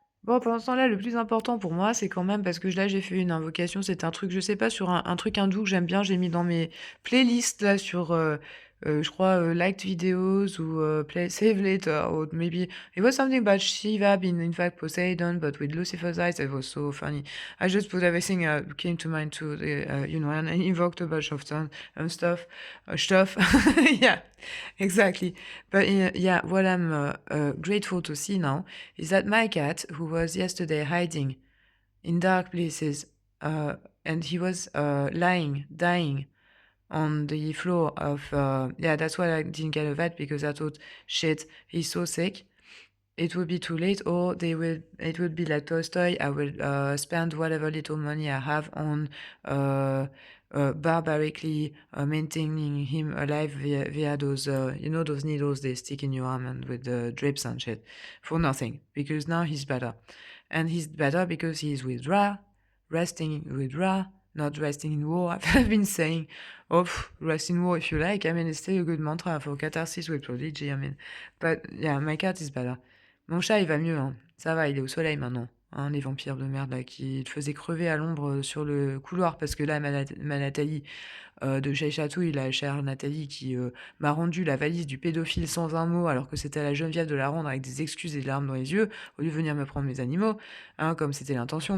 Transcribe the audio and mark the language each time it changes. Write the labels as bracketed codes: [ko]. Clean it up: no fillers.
[fr] Bon, pendant ce temps-là, le plus important pour moi, c'est quand même parce que là, j'ai fait une invocation, c'est un truc, je sais pas, sur un truc hindou que j'aime bien, j'ai mis dans mes playlists là sur, je crois, liked videos ou [en] play save later or maybe it was something about Shiva being in fact Poseidon, but with Lucifer's eyes. It was so funny. I just put everything came to mind to the, and I invoked a bunch of stuff, stuff. Yeah, exactly. But yeah, what I'm grateful to see now is that my cat, who was yesterday hiding in dark places, and he was lying, dying on the floor of, yeah, that's why I didn't get a vet because I thought, shit, he's so sick. It would be too late, or it would be like Tolstoy. I will spend whatever little money I have on barbarically maintaining him alive via those, those needles they stick in your arm and with the drips and shit for nothing. Because now he's better. And he's better because he's with Ra, resting with Ra, not resting in war. I've been saying, rest in war if you like. I mean, it's still a good mantra for catharsis with prodigy. I mean, but yeah, my cat is better. [fr] Mon chat, il va mieux, hein. Ça va, il est au soleil maintenant. Hein, les vampires de merde là qui te faisaient crever à l'ombre sur le couloir parce que là, ma Nathalie de chez Chatouille, la chère Nathalie qui m'a rendu la valise du pédophile sans un mot alors que c'était à la Geneviève de la rendre avec des excuses et des larmes dans les yeux au lieu de venir me prendre mes animaux, hein, comme c'était l'intention.